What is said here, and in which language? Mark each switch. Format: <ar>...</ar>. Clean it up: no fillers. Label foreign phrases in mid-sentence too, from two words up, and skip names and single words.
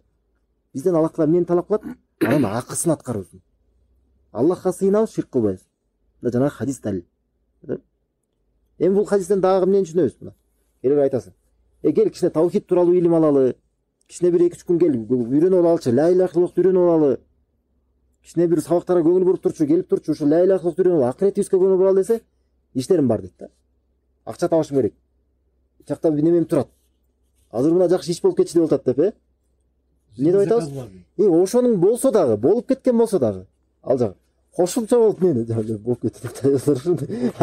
<ky>Бизден Аллах Таала эмнени талап кылат? Анын акысын аткарабыз. Аллахка сыйынабыз, ширк кылбайбыз. Мына жанагы хадис далил. Эми бул хадистен дагы эмнени түшүнөбүз мына? Керек айтасың. Кел кичине таухид тууралуу илим алалы. Кичине бир 2-3 күн кел үйрөнүп алчы,</ky> <ar>لا إله إلا الله</ar> <ky>үйрөнүп алалы. Кичине бир сабактарга көңүл буруп турчу, келип турчу, ушу</ky> <ar>لا إله إلا الله</ar> <ky>үйрөнүп, акыретибизге көңүл буралы десе, иштерим бар дейт да. Акча табышым керек. Жакта немем турат. Азыр мына жакшы иш болуп кетчү деп атат деп, эмне деп айтабыз? Ошонун болсо дагы, болуп кеткен болсо дагы, ал жагы кошумча болуп болуп кетти деп.</ky>